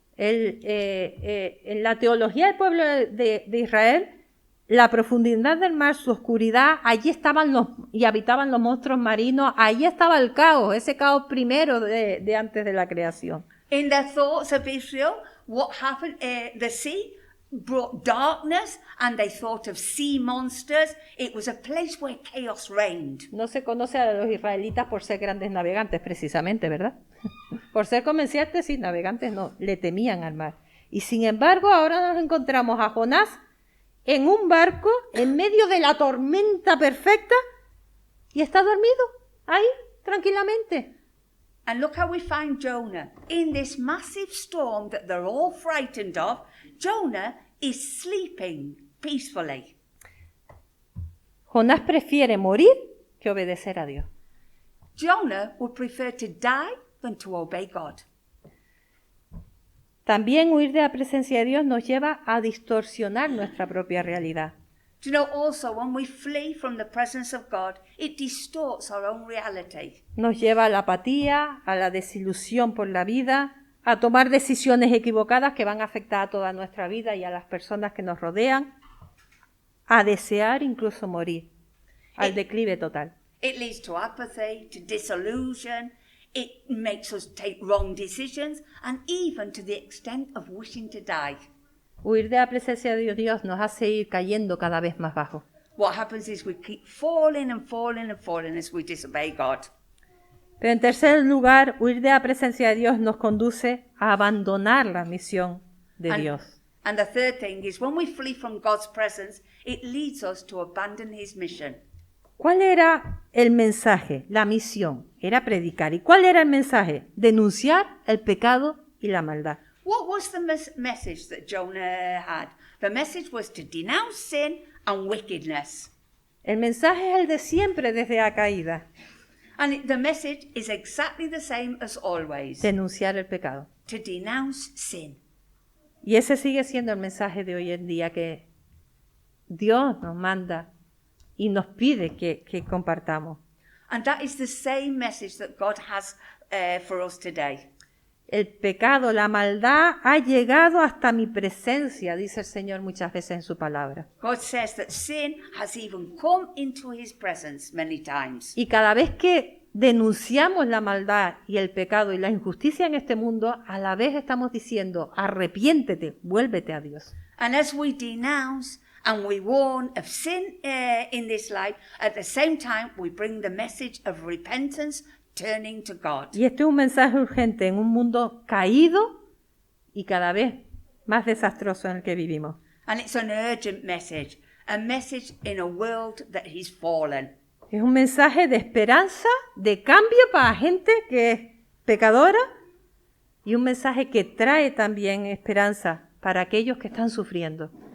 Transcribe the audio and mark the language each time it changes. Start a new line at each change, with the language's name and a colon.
Spanish: En la teología del pueblo de Israel, la profundidad del mar, su oscuridad, allí estaban y habitaban los monstruos marinos, allí estaba el caos, ese caos primero de antes de la creación.
English: In their thoughts of Israel, what happened, the sea brought darkness and they thought of sea monsters. It was a place where chaos reigned.
Spanish: No se conoce a los israelitas por ser grandes navegantes, precisamente, ¿verdad? Por ser comerciantes, sí, navegantes no, le temían al mar. Y sin embargo, ahora nos encontramos a Jonás en un barco, en medio de la tormenta perfecta, y está dormido, ahí, tranquilamente.
English: And look how we find Jonah. In this massive storm that they're all frightened of, Jonah is sleeping peacefully.
Spanish: Jonás prefiere morir que obedecer a Dios.
English: Jonah would prefer to die than to obey God.
Spanish: También huir de la presencia de Dios nos lleva a distorsionar nuestra propia realidad.
English: Do you know also when we flee from the presence of God, it distorts our own reality.
Spanish: Nos lleva a la apatía, a la desilusión por la vida, a tomar decisiones equivocadas que van a afectar a toda nuestra vida y a las personas que nos rodean, a desear incluso morir, al declive total.
English: It leads to apathy, to disillusion. It makes us take wrong decisions and even to the extent of wishing to die.
Spanish: Huir de la presencia de Dios nos hace ir cayendo cada vez más bajo.
English: What happens is we keep falling and falling and falling as we disobey God.
Spanish: Pero en tercer lugar, huir de la presencia de Dios nos conduce a abandonar la misión de Dios.
English: And the third thing is when we flee from God's presence, it leads us to abandon his mission.
Spanish: ¿Cuál era el mensaje? La misión era predicar. ¿Y cuál era el mensaje? Denunciar el pecado y la maldad.
English: What was the message that Jonah had? The message was to denounce sin and wickedness.
Spanish: El mensaje es el de siempre desde la caída,
English: And the message is exactly the same as always.
Spanish: denunciar el pecado.
English: To denounce sin.
Spanish: Y ese sigue siendo el mensaje de hoy en día que Dios nos manda y nos pide que compartamos.
English: And that is the same message that God has for us today.
Spanish: El pecado, la maldad ha llegado hasta mi presencia, dice el Señor muchas veces en su palabra.
English: God says that sin has even come into his presence many times.
Spanish: Y cada vez que denunciamos la maldad y el pecado y la injusticia en este mundo, a la vez estamos diciendo, arrepiéntete, vuélvete a Dios.
English: And as we denounce and we warn of sin in this life, at the same time we bring the message of repentance, turning to God.
Spanish: Y este es un mensaje urgente en un mundo caído y cada vez más desastroso en el que vivimos.
English: And it's an urgent message, a message in a world that is fallen.
Spanish: Es un mensaje de esperanza, de cambio para gente que es pecadora y un mensaje que trae también esperanza para aquellos que están sufriendo.